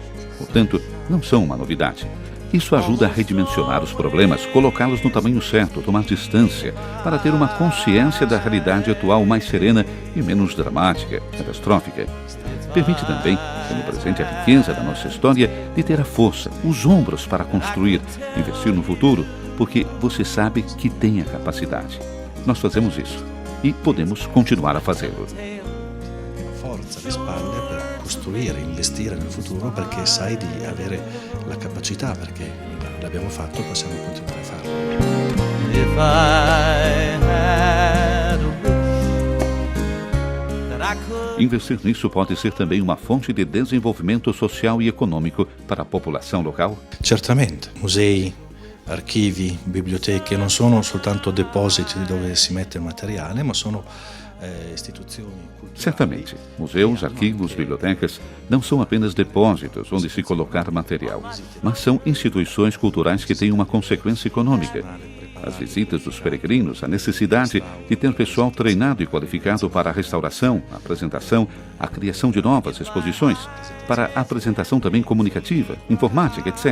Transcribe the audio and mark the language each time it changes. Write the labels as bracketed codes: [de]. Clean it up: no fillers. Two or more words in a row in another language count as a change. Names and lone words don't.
[pt] Portanto, não são uma novidade. Isso ajuda a redimensionar os problemas, colocá-los no tamanho certo, tomar distância, para ter uma consciência da realidade atual mais serena e menos dramática, catastrófica. Permite também, tendo presente a riqueza da nossa história, de ter a força, os ombros para construir, investir no futuro, porque você sabe que tem a capacidade. Nós fazemos isso e podemos continuar a fazê-lo. [it] Forza alle spalle per costruire, investire nel futuro, perché sai di avere la capacità, perché l'abbiamo fatto, possiamo continuare a farlo. [en] If I had a wish that I could. [pt] Investir nisso pode ser também uma fonte de desenvolvimento social e econômico para a população local? [it] Certamente, musei archivi, biblioteche non sono soltanto depositi dove si mette materiale, ma sono istituzioni culturali. [pt] Certamente, museus, arquivos, bibliotecas não são apenas depósitos onde se colocar material, mas são instituições culturais que têm uma consequência econômica. As visitas dos peregrinos, a necessidade de ter pessoal treinado e qualificado para a restauração, a apresentação, a criação de novas exposições, para a apresentação também comunicativa, informática, etc.